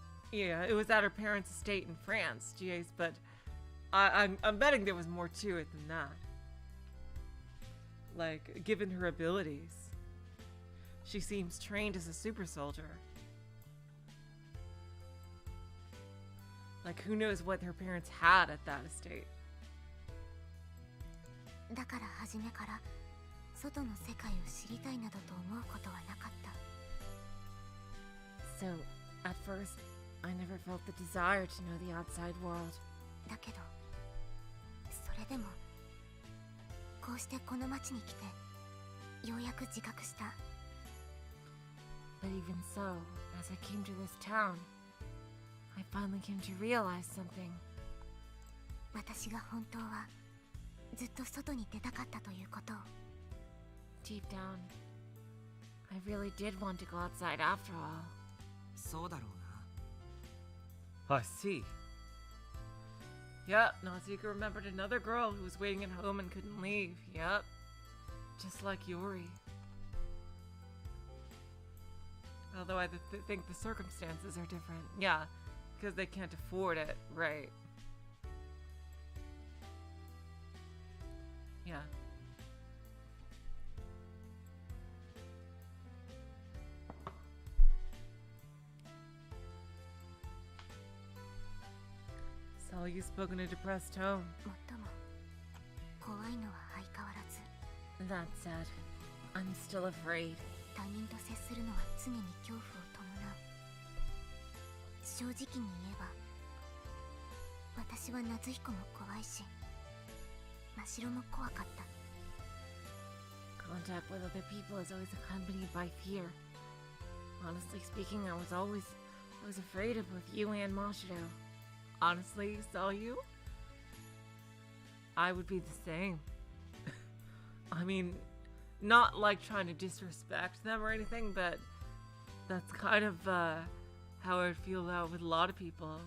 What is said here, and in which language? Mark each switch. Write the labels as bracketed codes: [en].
[en] Yeah, it was at her parents' estate in France, GAs, but I'm betting there was more to it than that. Like, given her abilities, she seems trained as a super soldier. Like, who knows what her parents had at that estate. [ja] だから初めから外の世界を知りたいなどと思うことはなかった。 [en] So, at first, I never felt the desire to know the outside world. [ja] だけどそれでもこうしてこの町に来てようやく自覚した。 [en] But even so, as I came to this town, I finally came to realize something. [ja] 私が本当はずっと外に出たかったということを。 [en] Deep down, I really did want to go outside after all. [ja] そうだろう [en] I see. Yep, Nausicaa remembered another girl who was waiting at home and couldn't leave. Yep. Just like Yuri. Although I think the circumstances are different. Yeah, because they can't afford it, right. Yeah. So you spoke in a depressed tone. [ja] もっとも怖いのは相変わらず。 [en] That said, I'm still afraid. [ja] 他人と接するのは常に恐怖を伴う。正直に言えば私は夏彦も怖いし真白も怖かった。 [en] Contact with other people is always accompanied by fear. Honestly speaking, I was afraid of both you and Mashiro. Honestly, saw you? I would be the same. I mean, not like trying to disrespect them or anything, but that's kind of how I feel out with a lot of people.